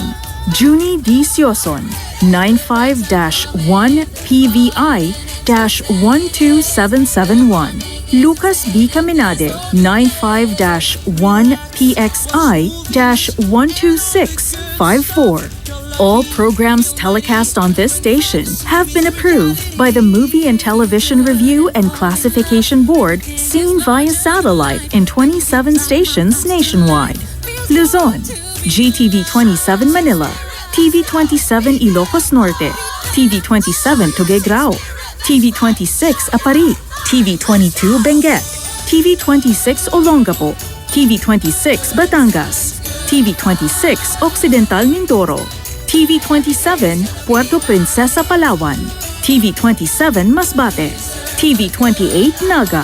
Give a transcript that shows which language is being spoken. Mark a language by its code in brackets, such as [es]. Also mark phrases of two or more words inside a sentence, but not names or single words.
[en] Junie D. Sioson, 95-1 PVI-12771. Lucas B. Caminade, 95-1 PXI-12654. All programs telecast on this station have been approved by the Movie and Television Review and Classification Board, seen via satellite in 27 stations nationwide. Luzon, GTV 27 Manila, TV 27 Ilocos Norte, TV 27 Tuguegrao, TV 26 Apari, TV 22 Benguet, TV 26 Olongapo, TV 26 Batangas, TV 26 Occidental Mindoro, TV 27 Puerto Princesa Palawan, TV 27 Masbate, TV 28 Naga,